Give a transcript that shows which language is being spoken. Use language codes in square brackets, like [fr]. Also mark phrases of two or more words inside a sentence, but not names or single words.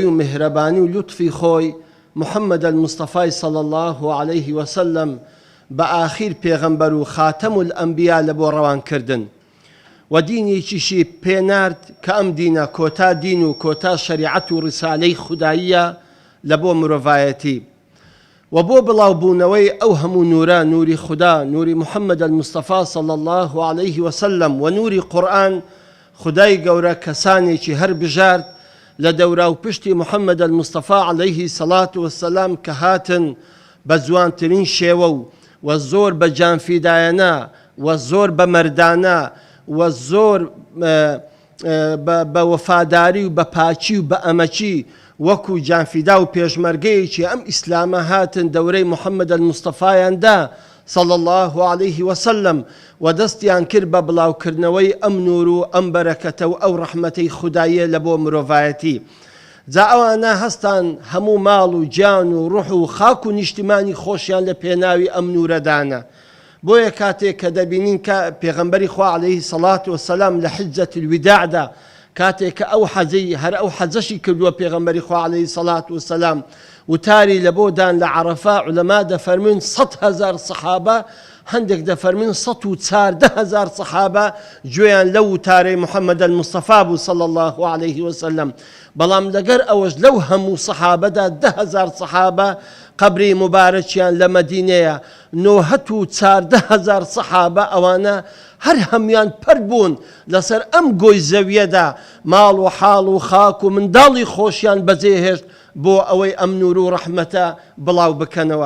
[ckb] و میهرەبانی و لوتفی خۆی محەممەد المستەفای [ar] صلی الله عليه وسلم [ckb] بە ئاخیر پێغەمبەر و خاتەم الئەنبیا لە بۆ ڕەوانکردن و دینێکیشی پێنارد کە ئەم دینە کۆتا دین و کۆتا شەریعەت و ڕیسالەی خوداییە لە بۆ مرۆڤایەتی و بۆ بڵاوبوونەوەی ئەو هەموو نورە، نوری خوددا، نوری محەممەد المستەفا [ar] صلی الله عليه وسلم [ckb] و نوری قورئان. خودای گەورە کەسانێکی هەر بژارد لە دەورا و پشتی محەممەد المستەفا [ar] عليه الصلاة والسلام [ckb] کە هاتن بە جوانترین شێوە و زۆر بە جانفیدایەنە و زۆر بە مەردانە و زۆر بە وەفاداری و بە پاچی و بە ئەمەچی وەکو جانفیدا و پێشمەرگەیەکی ئەم ئیسلامە هاتن دەورەی محەممەد المستەفایاندا [ar] صلی الله عليه وسلم [ckb] و دەستیان کرد بە بڵاوکردنەوەی ئەم نور و ئەم بەرەکەتە و ئەو ڕەحمەتەی خوداییە لە بۆ مرۆڤایەتی. جا ئەوانە هەستان هەموو ماڵ و گیان و ڕوح و خاک و نیشتیمانی خۆشیان لە پێناوی ئەم نورەدانە. بۆیە کاتێک کە دەبینین کە پێغەمبەری خوا [ar] عليه الصلاة والسلام [ckb] لە حجەت الوداعدا کاتێک کە ئەو حەجەی هەر ئەو حەجەشی کردووە پێغەمبەری خوا [ar] عليه الصلاة والسلام [ckb] وتاری لە بۆدان لە عەرەفە عولەما دەفەرموین 100,000 سەحابە، هەندێک دەفەرموین 114,000 سەحابە گوێیان لەو وتارەی محەممەد المستەفا بوو [ar] صلی الله عليه وسلم. [ckb] بەڵام لەگەر ئەوەش لەو هەموو سەحابەدا 10,000 سەحابە قەبری مبارەکیان لە مەدینەیە، 914,000 سەحابە ئەوانە هەر هەمیان پەر بوون لەسەر ئەم گۆی زەویەدا، ماڵ و حاڵ و خاک و منداڵی خۆشیان بەجێهێشت بۆ ئەوەی ئەم نور و ڕەحمەتە بڵاو بکەنەوە.